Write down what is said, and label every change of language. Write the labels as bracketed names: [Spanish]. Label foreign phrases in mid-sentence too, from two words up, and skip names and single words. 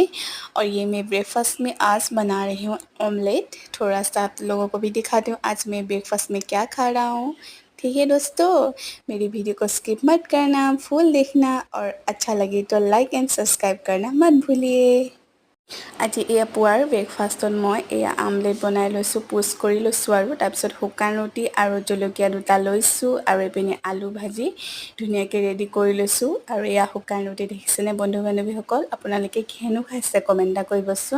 [Hindi] और ये मैं ब्रेकफास्ट में आज बना रही हूँ ऑमलेट। थोड़ा सा आप लोगों को भी दिखाती हूँ आज मैं ब्रेकफास्ट में क्या खा रहा हूँ। ठीक है दोस्तों, मेरी वीडियो को स्किप मत करना, फुल देखना और अच्छा लगे तो [English] like and subscribe [Hindi] करना मत भूलिए। [Assamese] আজি এয়া পুৱাৰ ব্ৰেকফাষ্টত মই এয়া আমলেট বনাই লৈছোঁ, পোষ্ট কৰি লৈছোঁ আৰু তাৰপিছত শুকান ৰুটি আৰু জলকীয়া দুটা লৈছোঁ আৰু এইপিনে আলু ভাজি ধুনীয়াকৈ ৰেডি কৰি লৈছোঁ। আৰু এয়া শুকান ৰুটি দেখিছেনে বন্ধু বান্ধৱীসকল, আপোনালোকে কিহেনো খাইছে কমেণ্ট এটা কৰিবচোন।